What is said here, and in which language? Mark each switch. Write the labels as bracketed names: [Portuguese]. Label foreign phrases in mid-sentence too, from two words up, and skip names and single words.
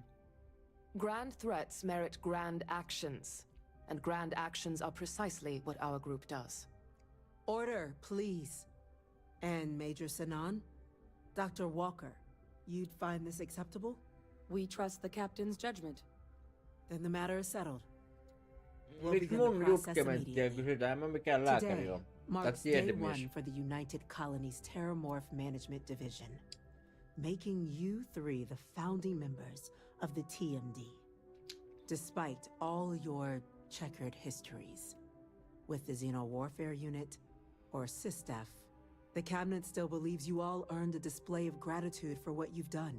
[English] Grand threats merit grand actions, and grand actions are precisely what our group does. Order, please. And Major Sinan? Dr. Walker, you'd find this acceptable? We trust the captain's judgment. Then the matter is settled. [Finnish] Miksi mun jutkementtia kysytään? En mä mikään lääkäri oo. [English] Marks day one for the United Colonies Terramorph Management Division, making you three the founding members of the TMD. Despite all your checkered histories, with the Xeno Warfare Unit or SysDef, the Cabinet still believes you all earned a display of gratitude for what you've done.